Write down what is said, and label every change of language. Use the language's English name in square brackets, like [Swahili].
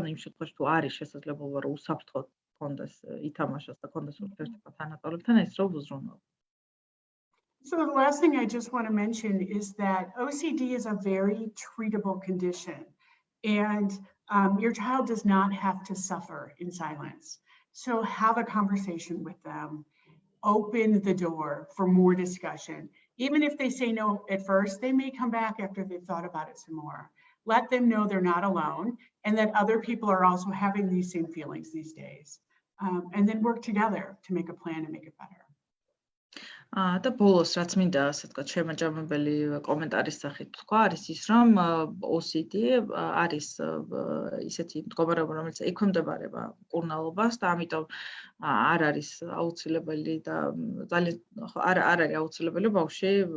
[Georgian] ანუ იმ შემთხვევაში თუ არის შესაძლებლობა, რომ უსაფრთხოდ ჰქონდეს ითამაშოს და ჰქონდეს ურთიერთობა თანატოლებთან, ეს რომ უზრუნველყო. [English] So the last thing I just want to mention is that OCD is a very treatable condition, and your child does not have to suffer in silence. So have a conversation with them, open the door for more discussion. Even if they say no at first, they may come back after they've thought about it some more. Let them know they're not alone and that other people are also having these same feelings these days. And then work together to make a plan and make it better. [Georgian] და ბოლოს რაც მინდა ასე ვთქვათ შემაჯამებელი კომენტარის სახით თქვა არის ის რომ OCD არის ისეთი მდგომარეობა რომელიც ექვემდებარება მკურნალობას და ამიტომ არ არის აუცილებელი და ძალიან არ არის აუცილებელი ბავშვი